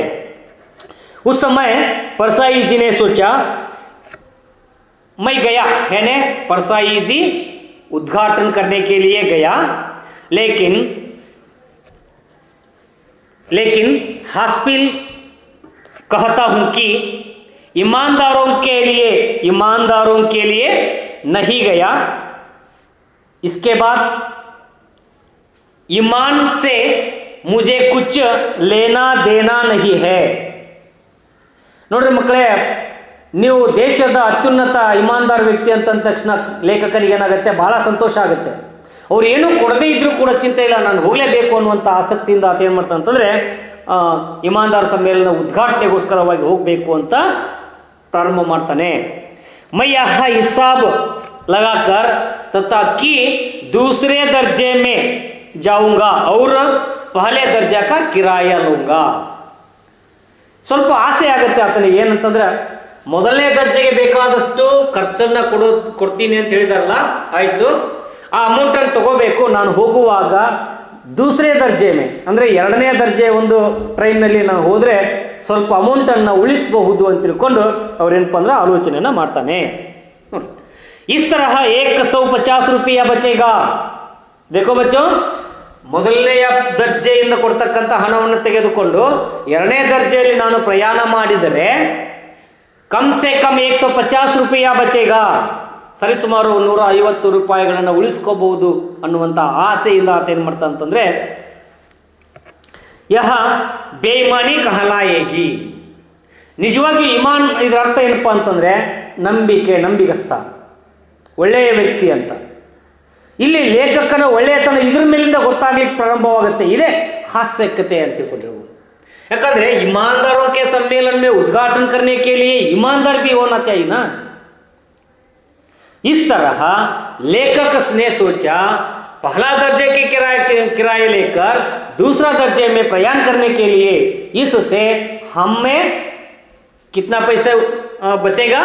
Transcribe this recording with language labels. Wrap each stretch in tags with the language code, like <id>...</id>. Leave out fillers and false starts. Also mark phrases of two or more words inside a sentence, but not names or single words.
<hi>उस समय परसाई जी ने सोचा, मैं गया, यानी परसाई जी उद्घाटन करने के लिए गया, लेकिन हास्पिल कहता हूं कि ईमानदारों के लिए नहीं गया। इसके बाद ईमान से मुझे कुछ लेना देना नहीं है।</hi> <kn>ನೋಡ್ರಿ ಮಕ್ಕಳೇ, ನೀವು ದೇಶದ ಅತ್ಯುನ್ನತ ಇಮಾನ್ದಾರ್ ವ್ಯಕ್ತಿ ಅಂತಂದ ತಕ್ಷಣ ಲೇಖಕನಿಗೆ ಏನಾಗುತ್ತೆ? ಬಹಳ ಸಂತೋಷ ಆಗುತ್ತೆ। ಅವ್ರು ಏನೂ ಕೊಡದೇ ಇದ್ರೂ ಕೂಡ ಚಿಂತೆ ಇಲ್ಲ, ನಾನು ಹೋಗಲೇಬೇಕು ಅನ್ನುವಂಥ ಆಸಕ್ತಿಯಿಂದ ಆತ ಏನು ಮಾಡ್ತಾನೆ ಅಂತಂದರೆ ಇಮಾನ್ದಾರ್ ಸಮ್ಮೇಳನ ಉದ್ಘಾಟನೆಗೋಸ್ಕರವಾಗಿ ಹೋಗಬೇಕು ಅಂತ ಪ್ರಾರಂಭ ಮಾಡ್ತಾನೆ।</kn> <hi>मैं यह हिसाब लगाकर तथा कि दूसरे दर्जे में जाऊंगा और पहले दर्जा का किराया लूंगा।</hi> <kn>ಸ್ವಲ್ಪ ಆಸೆ ಆಗುತ್ತೆ ಆತನಿಗೆ, ಏನಂತಂದ್ರೆ ಮೊದಲನೇ ದರ್ಜೆಗೆ ಬೇಕಾದಷ್ಟು ಖರ್ಚನ್ನ ಕೊಡ್ತೀನಿ ಅಂತ ಹೇಳಿದಾರಲ್ಲ, ಆಯಿತು, ಆ ಅಮೌಂಟನ್ನು ತಗೋಬೇಕು, ನಾನು ಹೋಗುವಾಗ</kn> <hi>दूसरे दर्जे में</hi> <kn>ಅಂದರೆ ಎರಡನೇ ದರ್ಜೆ ಒಂದು ಟ್ರೈನ್ನಲ್ಲಿ ನಾನು ಹೋದರೆ ಸ್ವಲ್ಪ ಅಮೌಂಟನ್ನು ಉಳಿಸಬಹುದು ಅಂತ ತಿಳ್ಕೊಂಡು ಅವ್ರೇನಪ್ಪ ಅಂದ್ರೆ ಆಲೋಚನೆಯನ್ನು ಮಾಡ್ತಾನೆ। ನೋಡಿ,</kn> <hi>इस तरह 150 रुपया बचेगा। देखो बच्चों,</hi> <kn>ಮೊದಲನೆಯ ದರ್ಜೆಯಿಂದ ಕೊಡ್ತಕ್ಕಂಥ ಹಣವನ್ನು ತೆಗೆದುಕೊಂಡು ಎರಡನೇ ದರ್ಜೆಯಲ್ಲಿ ನಾನು ಪ್ರಯಾಣ ಮಾಡಿದರೆ</kn> <hi>कम से कम 150 रुपया बचेगा,</hi> <kn>ಸರಿಸುಮಾರು 150 ರೂಪಾಯಿಗಳನ್ನು ಉಳಿಸ್ಕೋಬಹುದು ಅನ್ನುವಂಥ ಆಸೆಯಿಂದ ಆತ ಏನು ಮಾಡ್ತಾ ಅಂತಂದರೆ</kn> <hi>यह बेईमानी कहलाएगी।</hi> <kn>ನಿಜವಾಗಿ ಇಮಾನ್ ಇದರ ಅರ್ಥ ಏನಪ್ಪ ಅಂತಂದರೆ ನಂಬಿಗಸ್ತ, ಒಳ್ಳೆಯ ವ್ಯಕ್ತಿ ಅಂತ। ಇಲ್ಲಿ ಲೇಖಕನ ಒಳ್ಳೆಯತನ ಇದ್ರ ಮೇಲಿಂದ ಗೊತ್ತಾಗ್ಲಿಕ್ಕೆ ಪ್ರಾರಂಭವಾಗುತ್ತೆ, ಇದೇ ಹಾಸ್ಯಕತೆ ಅಂತ ತಿಳ್ಕೊಂಡಿರ್ಬೋದು। ಯಾಕಂದ್ರೆ</kn> <hi>ईमानदारों के सम्मेलन में उद्घाटन करने के लिए ईमानदार भी होना चाहिए ना। इस तरह लेखक ने सोचा, पहला दर्जे के किराए लेकर दूसरा दर्जे में प्रयाण करने के लिए इससे हमें कितना पैसा बचेगा?</hi>